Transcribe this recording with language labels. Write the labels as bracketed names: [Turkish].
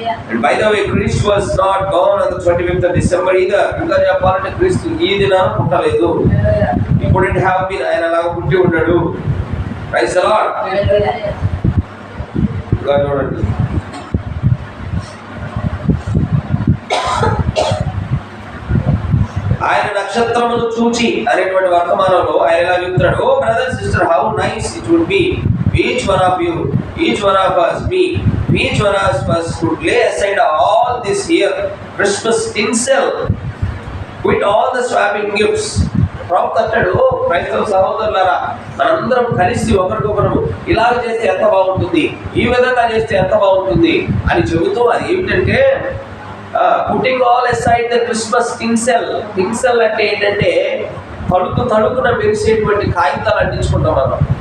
[English] And by the way, Christ was not born on the 25th of December either. [Telugu] ఇంకా చెప్పాలంటే క్రీస్తు ఈ దినాన పుట్టలేదు. [English] He couldn't have been. [Telugu] ఆయన అలాగా పుట్టి ఉన్నాడు. [English] Praise the Lord. [Telugu] ఇంకా చూడండి, ఆయన నక్షత్రమును చూచి అనేటువంటి వర్తమానంలో ఆయన ఇలా చెప్తున్నాడు, [English] oh brother sister, how nice it would be each one of you, each one of us, me, each one of us would lay aside all this here Christmas tinsel, quit all the swapping gifts, [Telugu] ప్రవక్త అంటాడు, క్రైస్తవ సహోదరులారా మనందరం కలిసి ఒకరికొకరు ఇలాగ చేస్తే ఎంత బాగుంటుంది, ఈ విధంగా చేస్తే ఎంత బాగుంటుంది అని చెబుతూ, అది ఏమిటంటే [English] putting all aside the Christmas tinsel [Telugu] అంటే ఏంటంటే తడుకున మెరిసేటువంటి కాగితాలు అంటించుకుంటాం మనం.